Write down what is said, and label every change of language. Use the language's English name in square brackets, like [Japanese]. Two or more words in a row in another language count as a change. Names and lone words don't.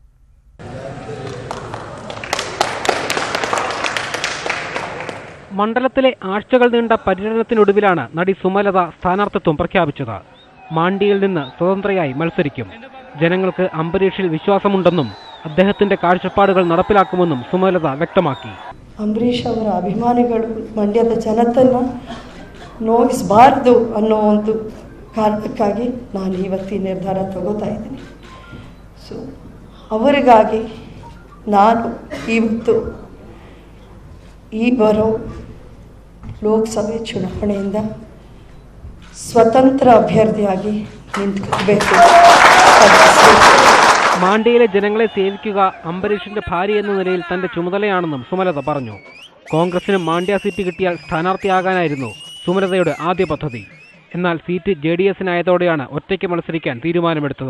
[Malayalam] മണ്ഡലത്തിലെ ആഴ്ചകൾ നീണ്ട പര്യടനത്തിനൊടുവിലാണ് നടി സുമലത സ്ഥാനാർത്ഥിത്വം പ്രഖ്യാപിച്ചത്. മാണ്ഡ്യയിൽ നിന്ന് സ്വതന്ത്രയായി മത്സരിക്കും. ജനങ്ങൾക്ക് അംബരീഷിൽ വിശ്വാസമുണ്ടെന്നും അദ്ദേഹത്തിന്റെ ಕಾഴ്ചപ്പാടുകൾ നടപ്പിലാക്കുമെന്നും സുമലത ವ್ಯಕ್ತಮಾಕಿ. [Kannada] ಅಂಬರೀಷ್ ಅವರ ಅಭಿಮಾನಿಗಳು ಮಂಡ್ಯದ ಜನತನ್ನ ನೋಯಿಸಬಾರದು ಅನ್ನೋ ಒಂದು ಕಾರಣಕ್ಕಾಗಿ ನಾನು ಇವತ್ತು ನಿರ್ಧಾರ ತಗೋತಾ ಇದ್ದೀನಿ. ಸೊ ಅವರಿಗಾಗಿ ನಾನು ಇವತ್ತು ಈ ಬರೋ ಲೋಕಸಭೆ ಚುನಾವಣೆಯಿಂದ ಸ್ವತಂತ್ರ ಅಭ್ಯರ್ಥಿಯಾಗಿ ನಿಂತ್ಕೋಬೇಕು. [Malayalam] മാണ്ഡ്യയിലെ ജനങ്ങളെ സേവിക്കുക അംബരീഷിന്റെ ഭാര്യ എന്ന നിലയിൽ തന്റെ ചുമതലയാണെന്നും സുമലത പറഞ്ഞു. കോൺഗ്രസിന് മാണ്ഡ്യ സീറ്റ് കിട്ടിയാൽ സ്ഥാനാർത്ഥിയാകാനായിരുന്നു സുമലതയുടെ ആദ്യ പദ്ധതി. എന്നാൽ സീറ്റ് JDSനായതോടെയാണ് ഒറ്റയ്ക്ക് മത്സരിക്കാൻ തീരുമാനമെടുത്തത്.